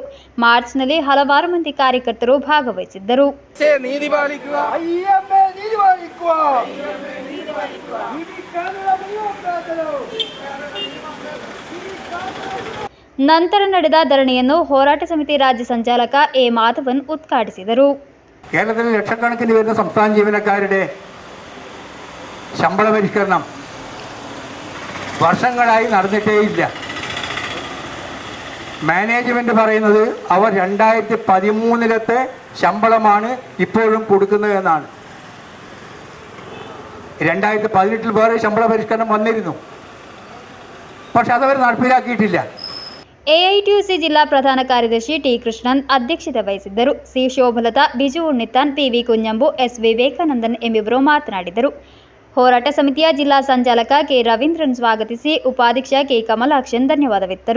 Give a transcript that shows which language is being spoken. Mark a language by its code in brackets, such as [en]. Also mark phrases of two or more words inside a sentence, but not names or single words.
[kn] ಮಾರ್ಚ್ನಲ್ಲಿ ಹಲವಾರು ಮಂದಿ ಕಾರ್ಯಕರ್ತರು ಭಾಗವಹಿಸಿದ್ದರು. ನಂತರ ನಡೆದ ಧರಣಿಯನ್ನು ಹೋರಾಟ ಸಮಿತಿ ರಾಜ್ಯ ಸಂಚಾಲಕ ಎ ಮಾಧವನ್ ಉದ್ಘಾಟಿಸಿದರು. [ml] കേരളത്തിൽ ലക്ഷക്കണക്കിന് വരുന്ന സംസ്ഥാന ജീവനക്കാരുടെ ശമ്പള പരിഷ്കരണം വർഷങ്ങളായി നടന്നിട്ടേയില്ല. മാനേജ്മെന്റ് പറയുന്നത് അവർ 2013-ലത്തെ ശമ്പളമാണ് ഇപ്പോഴും കൊടുക്കുന്നത് എന്നാണ്. 2018-ൽ വേറെ ശമ്പള പരിഷ്കരണം വന്നിരുന്നു, പക്ഷെ അതവർ നടപ്പിലാക്കിയിട്ടില്ല. [kn] ಎಐಟಿಯುಸಿ ಜಿಲ್ಲಾ ಪ್ರಧಾನ ಕಾರ್ಯದರ್ಶಿ ಟಿ ಕೃಷ್ಣನ್ ಅಧ್ಯಕ್ಷತೆ ವಹಿಸಿದ್ದರು. ಸಿ ಶೋಭಲತಾ, ಬಿಜು ಉಣ್ಣಿತ್ತಾನ್, ಪಿವಿ ಕುಂಜಂಬು, ಎಸ್ ವಿವೇಕಾನಂದನ್ ಎಂಬಿವರು ಮಾತನಾಡಿದರು. ಹೋರಾಟ ಸಮಿತಿಯ ಜಿಲ್ಲಾ ಸಂಚಾಲಕ ಕೆ ರವೀಂದ್ರನ್ ಸ್ವಾಗತಿಸಿ ಉಪಾಧ್ಯಕ್ಷ ಕೆ ಕಮಲಾಕ್ಷನ್ ಧನ್ಯವಾದವಿತ್ತರು.